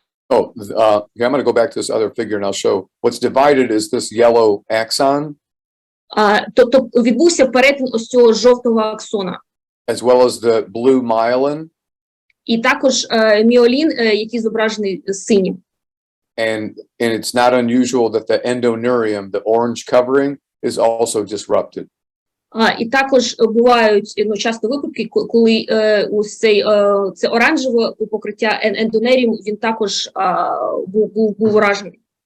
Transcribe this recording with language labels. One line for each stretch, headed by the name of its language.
English: Oh, I'm going to go back to this other figure and I'll show. What's divided is this yellow axon.
Ukrainian: Тобто відбувся перетин ось цього жовтого аксона.
English: As well as the blue myelin.
Ukrainian: І також міолін, який зображений синім.
English: And it's not unusual that the endoneurium, the orange covering, is also disrupted.
Ukrainian: І також бувають часто випадки, коли ось це оранжеве покриття ендонеріум, він також був уражений.